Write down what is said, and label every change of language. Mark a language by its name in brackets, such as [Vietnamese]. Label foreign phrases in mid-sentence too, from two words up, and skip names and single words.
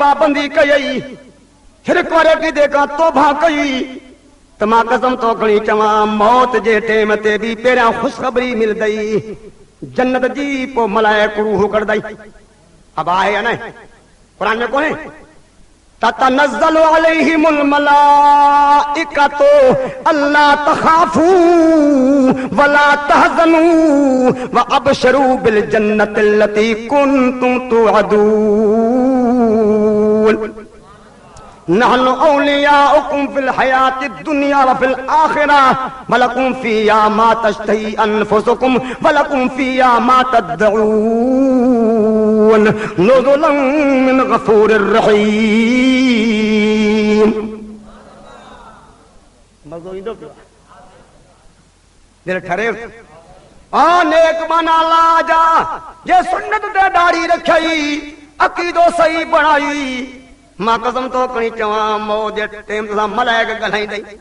[Sindhi] पाबंदी कयई शिरक वारे क़ीदे खां तौबा कई त मां कसम थो खणी चवां मौत जे टाइम ते बि पहिरियां ख़ुशख़बरी मिलंदई जन्नत जी पोइ मलाइक रूह कढंदई अब आहे या न कुरान में कोन्हे [Arabic] تتنزل عليهم الملائكة ألا تخافوا ولا تحزنوا وأبشروا بالجنة التي كنتم توعدون نحن أولياؤكم في الحياة الدنيا وفي الآخرة ولكم فيها ما تشتهي أنفسكم ولكم فيها ما تدعون نزلا من غفور رحيم [Sindhi] मज़ो ईंदो पियो दिल ठरे आ नेक माना अल्लाह जा जे सुन्नत ते दाढ़ी रखई अकीदो सही बणाई मां कसम थो खणी चवां मौत जे टाइम सां मलाइक ॻाल्हाईंदई